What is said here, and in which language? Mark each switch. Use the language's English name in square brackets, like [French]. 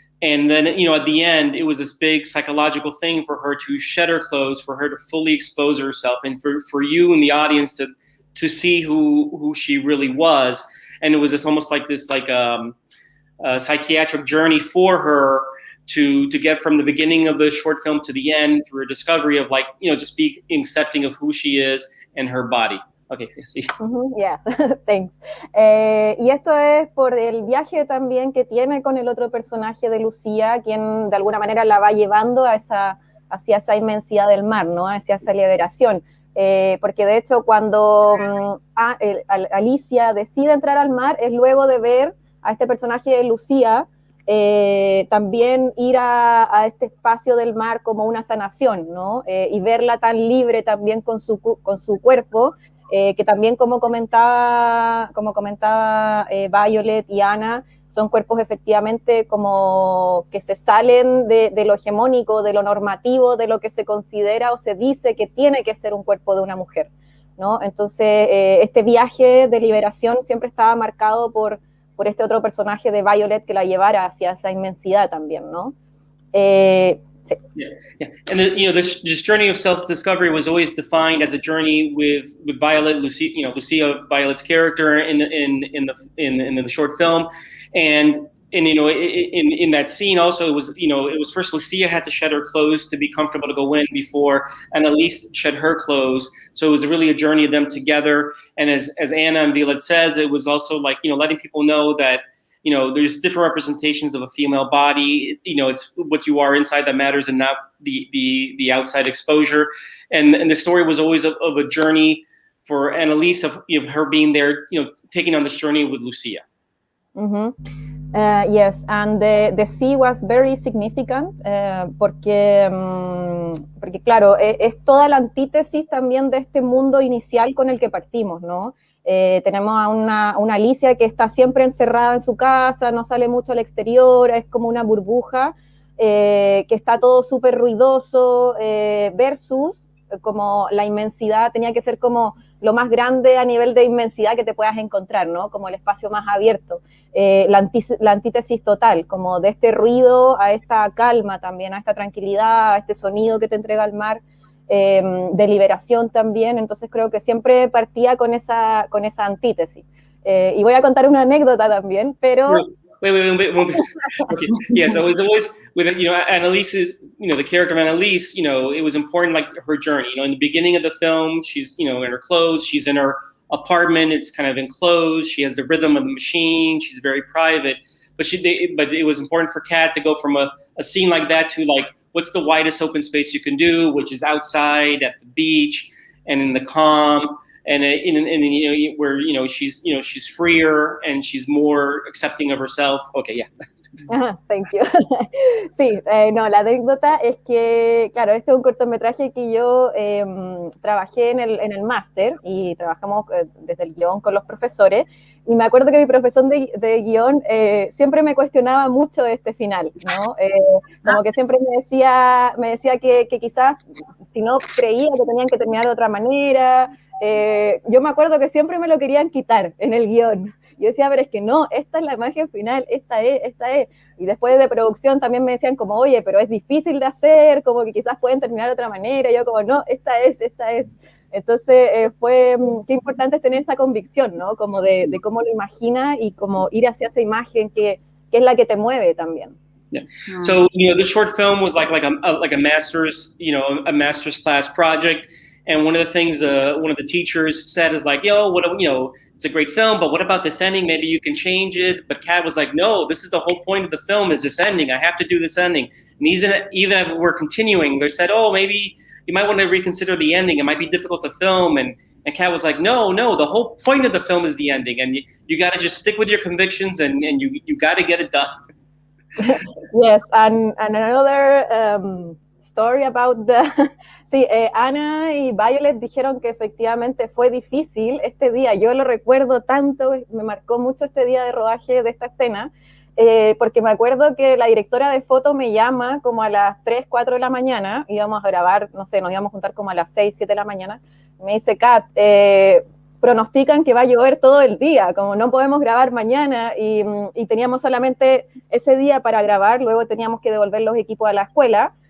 [English] And then, at the end, it was this big psychological thing for her to shed her clothes, for her to fully expose herself, and for you and the audience to see who she really was. And it was almost like this, like a psychiatric journey for her to get from the beginning of the short film to the end through a discovery of like, just being accepting of who she is and her body. [Spanish] Okay, sí. [English] Yeah, thanks. [Spanish] Y esto es por el viaje también que tiene con el otro personaje de Lucía, quien de alguna manera la va llevando hacia esa inmensidad del mar, ¿no? Hacia esa liberación. Porque de hecho cuando Alicia decide entrar al mar es luego de ver a este personaje de Lucía también ir a este espacio del mar como una sanación, ¿no? Y verla tan libre también con su cuerpo, que también como comentaba Violet y Ana, son cuerpos efectivamente como que se salen de lo hegemónico, de lo normativo, de lo que se considera o se dice que tiene que ser un cuerpo de una mujer, ¿no? Entonces, este viaje de liberación siempre estaba marcado por este otro personaje de Violet que la llevara hacia esa inmensidad también, ¿no? Sí. [English] Yeah. And this journey of self-discovery was always defined as a journey with Violet, Lucia, Violet's character in the short film, and in that scene also it was first Lucia had to shed her clothes to be comfortable to go in before Annalise shed her clothes, so it was really a journey of them together. And as Anna and Violet says, it was also like letting people know that there's different representations of a female body. It's what you are inside that matters, and not the outside exposure. And the story was always of a journey for Annalise of her being there, taking on this journey with Lucia. Mm-hmm. Yes, and the sea was very significant [Spanish] porque claro, es toda la antítesis también de este mundo inicial con el que partimos, ¿no? Tenemos a una Alicia que está siempre encerrada en su casa, no sale mucho al exterior, es como una burbuja, que está todo súper ruidoso, versus como la inmensidad tenía que ser como lo más grande a nivel de inmensidad que te puedas encontrar, ¿no? Como el espacio más abierto, la antítesis total, como de este ruido a esta calma también, a esta tranquilidad, a este sonido que te entrega el mar, de liberación también. Entonces creo que siempre partía con esa antítesis. Y voy a contar una anécdota también, pero... [English] Wait. Okay. Yeah, so it was always with Annalise's, the character of Annalise, it was important, like her journey. In the beginning of the film, she's in her clothes, she's in her apartment, it's kind of enclosed, she has the rhythm of the machine, she's very private. But it was important for Kat to go from a scene like that to like what's the widest open space you can do, which is outside at the beach and in the calm. And where she's freer and she's more accepting of herself. Okay, yeah. Thank you. [Spanish] Sí, no, la anécdota es que, claro, este es un cortometraje que yo trabajé en el máster y trabajamos desde el guión con los profesores, y me acuerdo que mi profesor de guión siempre me cuestionaba mucho este final, ¿no? Como que siempre me decía que quizás si no creía que tenían que terminar de otra manera. Yo me acuerdo que siempre me lo querían quitar en el guión. Yo decía, pero es que no, esta es la imagen final, esta es. Y después de producción también me decían como, oye, pero es difícil de hacer, como que quizás pueden terminar de otra manera. Y yo como, no, esta es. Entonces qué importante es tener esa convicción, ¿no? Como de cómo lo imagina y como ir hacia esa imagen que es la que te mueve también. [English] Yeah. So, the short film was like a master's, a master's class project. And one of the things one of the teachers said is like, it's a great film, but what about this ending? Maybe you can change it. But Kat was like, no, this is the whole point of the film, is this ending. I have to do this ending. And even if we're continuing, they said, oh, maybe you might want to reconsider the ending. It might be difficult to film. And Kat was like, no, the whole point of the film is the ending. And you got to just stick with your convictions and you got to get it done. Yes, and another... story about [Spanish] sí, Ana y Violet dijeron que efectivamente fue difícil este día. Yo lo recuerdo tanto, me marcó mucho este día de rodaje de esta escena, porque me acuerdo que la directora de foto me llama como a las 3, 4 de la mañana, íbamos a grabar, no sé, nos íbamos a juntar como a las 6, 7 de la mañana, me dice, Kat, pronostican que va a llover todo el día, como no podemos grabar mañana, y teníamos solamente ese día para grabar, luego teníamos que devolver los equipos a la escuela.